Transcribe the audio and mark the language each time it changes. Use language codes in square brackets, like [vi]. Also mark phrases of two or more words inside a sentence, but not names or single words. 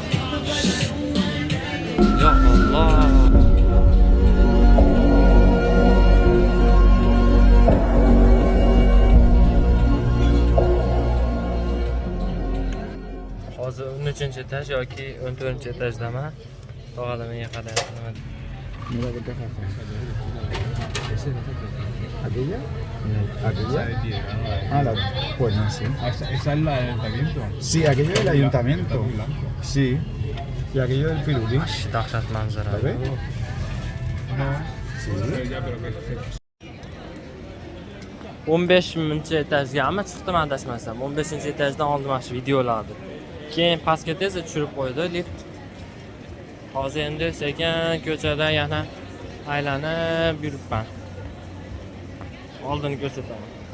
[uz] Ya Alloh. Hozir 13-etaj yoki 14-etajdaman. Tog'ada menga qarayapman. [es] Mira que te hace. ¿Aquella? ¿Aquella? Ah, pues no sé. ¿Esa es la del ayuntamiento? Sí, aquello del ayuntamiento. Sí. Y aquello del pirulí. [uz] Dahshat manzara. [es] ¿Lo ves? Sí. Ya, pero que [uz] 15-etajgami chiqdim adashmasam. 15-etajdan oldim mana shu videolarni. Keyin pastga tezda tushirib qo'ydi lift. Hozir endi sekin ko'chada yana aylanib yuribman. Oldini ko'rsataman.